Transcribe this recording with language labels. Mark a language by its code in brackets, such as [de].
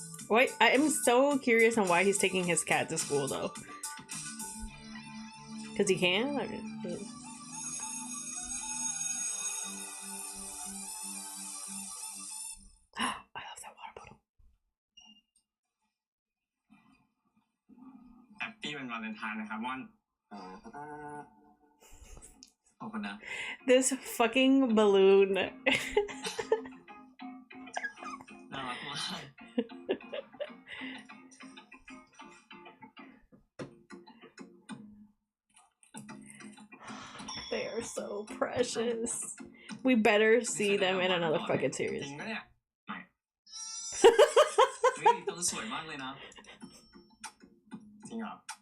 [en] Wait, I am so curious on why he's taking his cat to school though. Cause he can? I love that water bottle. [th] แฮปปี้วันวาเลนไทน์นะครับม่อนขอบคุณนะ [en] This fucking balloon. [th] น่ารักมาก [en] They are so precious. We better see them in another fucking [th] จริ [en] series. [th] งปะเนี่ยไม่เฮ้ยตัวสวยมากเลยนะ จริงเหรอ